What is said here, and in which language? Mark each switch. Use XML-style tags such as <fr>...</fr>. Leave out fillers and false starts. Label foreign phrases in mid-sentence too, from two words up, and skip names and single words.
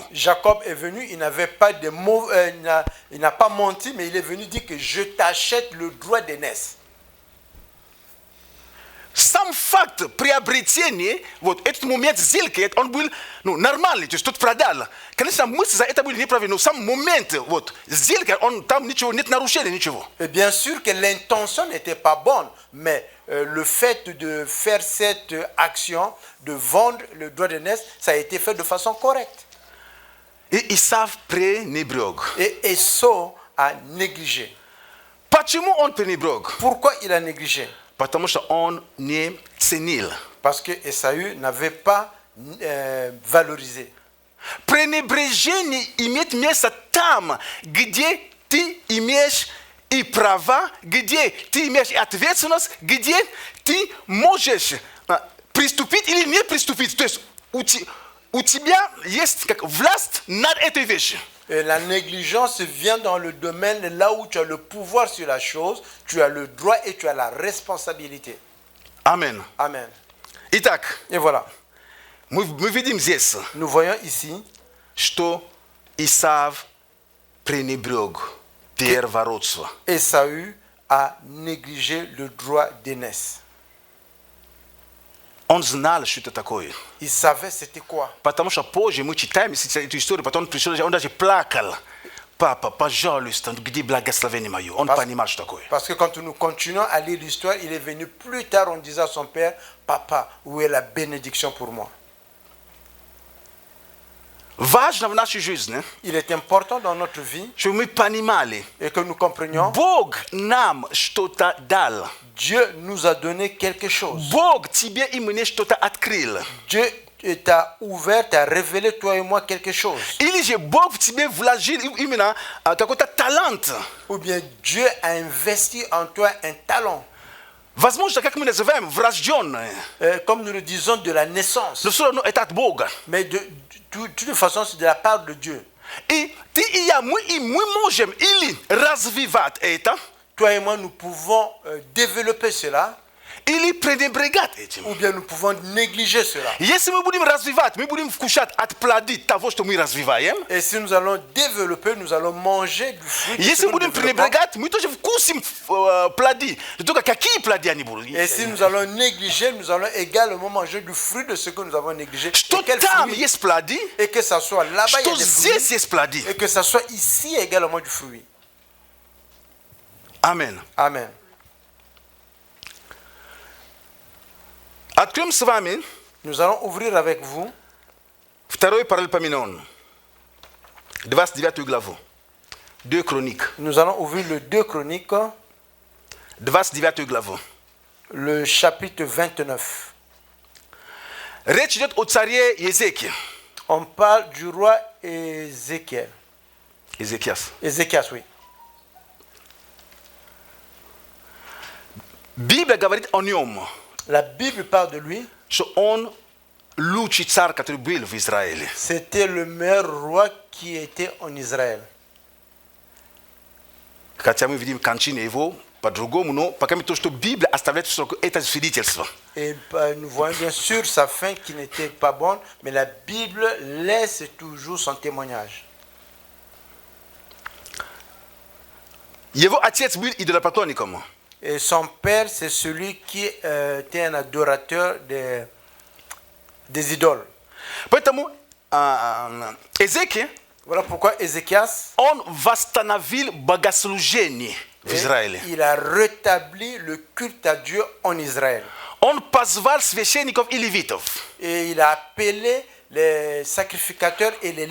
<fr>Jacob est venu, il n'avait pas de mots, il n'a pas menti, mais il est venu dire que je t'achète le droit d'aînesse.</fr> <ru>Сам факт приобретения, вот этот момент сделки, он был нормальный, то есть тот продал. Конечно, мысли за это были неправильные, но сам момент вот, сделки, там ничего, нет нарушения, ничего.</ru> <fr>Et bien sûr que l'intention n'était pas bonne, mais le fait de faire cette action, de vendre le droit d'aînesse, ça a été fait de façon correcte.</fr> <ru>И Исав пренебрег.</ru> <fr>Et Esau a négligé.</fr> <ru>Почему он пренебрег?</ru> <fr>Pourquoi il a négligé?</fr> <ru>Потому что он не ценил.</ru> <fr>Parce que Esaü n'avait pas valorisé.</fr> <ru>Пренебрежение имеет место там, где ты имеешь и права, где ты имеешь и ответственность, где ты можешь приступить или не приступить. То есть у тебя есть как власть над этой вещью.</ru> <fr>Et la négligence vient dans le domaine là où tu as le pouvoir sur la chose, tu as le droit et tu as la responsabilité.</fr> <ru>Amen.</ru> <fr>Amen.</fr> <ru>Итак,</ru> <fr>Et voilà,</fr> <ru>мы видим здесь,</ru> <fr>nous voyons ici</fr> <ru>что Исав пренебрег первородство.</ru> <fr>Esaü a négligé le droit d'aînesse.</fr> <ru>Он знал, что это такое.</ru> <fr>Il savait c'était quoi.</fr> <ru>Потому что позже мы читаем эту историю, потом он пришел, он даже плакал. Папа, пожалуйста, где благословение мое? Он понимал, что такое.</ru> <fr>Parce que quand nous continuons à lire l'histoire, il est venu plus tard, on disait à son père, Papa, où est la bénédiction pour moi?</fr> <ru>Важно в нашей жизни,</ru> <fr>Il est important dans notre vie</fr> <ru>чтобы мы понимали,</ru> <fr>et que nous comprenions,</fr> <ru>Бог нам что-то дал.</ru> <fr>Dieu nous a donné quelque chose.</fr> <ru>Бог тебе и мне что-то открыл.</ru> <fr>Dieu t'a ouvert, t'a révélé toi et moi quelque chose.</fr> <ru>Или же Бог в тебе вложил именно какой-то талант.</ru> <fr>Ou bien Dieu a investi en toi un talent.</fr> <ru>Возможно, как мы называем, врожденное.</ru> <fr>Comme nous le disons, de la naissance.</fr> <ru>Но все равно это от Бога.</ru> <fr>Mais de toute façon, c'est de la part de Dieu.</fr> <ru>И ты и я, мы можем или развивать это,</ru> <fr>Toi et moi, nous pouvons développer cela,</fr> <ru>или пренебрегать этим.</ru> <fr>ou bien nous pouvons négliger cela.</fr> <ru>Если мы будем развивать, мы будем вкушать от плоды того, что мы развиваем.</ru> <fr>Et si nous allons développer, nous allons manger du fruit. de ce</fr> <ru>Если</ru> <fr>que nous</fr> <ru>будем</ru> <fr>développons.</fr> <ru>пренебрегать, мы тоже вкусим плоды. Только какие плоды они будут?</ru> <fr>Et si nous allons négliger, nous allons également manger du fruit de ce que nous avons négligé.</fr> <ru>Что</ru> <fr>Et quel</fr> <ru>там</ru> <fr>fruit?</fr> <ru>есть плоды,</ru> <fr>Et que ça soit là-bas, il y a</fr> <ru>что</ru> <fr>des</fr> <ru>здесь</ru> <fr>fruits.</fr> <ru>есть плоды.</ru> <fr>Et que ça soit ici également du fruit.</fr> <ru>Аминь.</ru> <fr>Amen.</fr> <ru>Откроем с вами</ru> <fr>Nous allons ouvrir avec vous</fr> <ru>второй Паралипоменон, 29 главу.</ru> <fr>2 Chroniques, Nous allons ouvrir le 2 Chroniques,</fr> <ru>29 главу.</ru> <fr>le chapitre 29.</fr> <ru>Речь идет о царе Езекии.</ru> <fr>On parle du roi Ézéchiel. Ézéchias. Ézéchias, oui.</fr> <ru>Библия говорит о нем,</ru> <fr>La Bible parle de lui.</fr> <ru>что он лучший царь, который был в Израиле.</ru> <fr>C'était le meilleur roi qui était en Israël.</fr> <ru>Хотя мы видим кончину его по-другому, но пока то, что Библия оставляет это свидетельство.</ru> <fr>Et nous voyons bien sûr sa fin qui n'était pas bonne, mais la Bible laisse toujours son témoignage.</fr> <ru>Его отец был идолопоклонником.</ru> <fr>Et son père, c'est celui qui était un adorateur des idoles.</fr> <ru>Поэтому Езекия,</ru> <fr>Voilà pourquoi Ézéchias,</fr> <ru>он восстановил богослужение в Израиле.</ru> <fr>il a rétabli le culte à Dieu en Israël.</fr> <ru>Он позвал священников и левитов.</ru> <fr>Et il a appelé les sacrificateurs et les</fr>